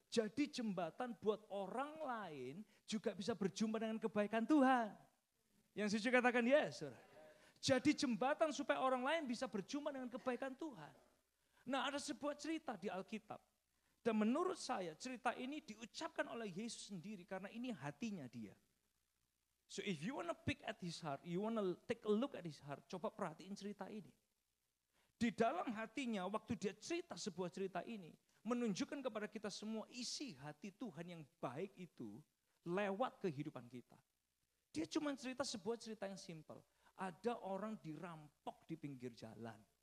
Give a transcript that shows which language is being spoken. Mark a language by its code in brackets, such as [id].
[id] Jadi jembatan buat orang lain juga bisa berjumpa dengan kebaikan Tuhan. Yang setuju katakan yes saudara. Jadi jembatan supaya orang lain bisa berjumpa dengan kebaikan Tuhan. Nah ada sebuah cerita di Alkitab. Dan menurut saya cerita ini diucapkan oleh Yesus sendiri karena ini hatinya dia. [en] So if you want to pick at his heart, you want to take a look at his heart, [id] coba perhatiin cerita ini. Di dalam hatinya waktu dia cerita sebuah cerita ini, menunjukkan kepada kita semua isi hati Tuhan yang baik itu lewat kehidupan kita. Dia cuma cerita sebuah cerita yang simpel. Ada orang dirampok di pinggir jalan.